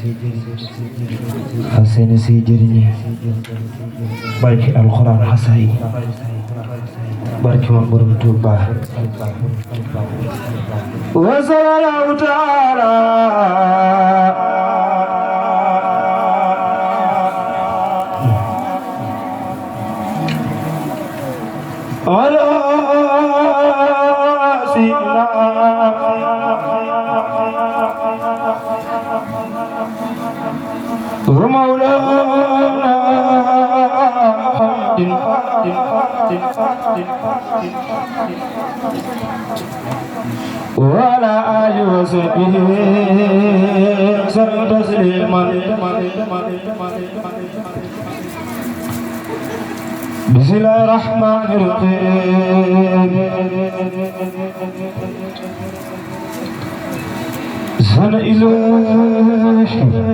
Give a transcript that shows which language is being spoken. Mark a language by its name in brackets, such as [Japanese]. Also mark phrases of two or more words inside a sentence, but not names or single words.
[Wolof] fas yéene say jëriñi barki alxuraan xasaay barki ma borom Touba [Arabic] وصلى الله تعالى على سيدنا ومولانا وعلى آله وصحبه وسلم تسليما بسم الله الرحمن الرحيم سن إلهي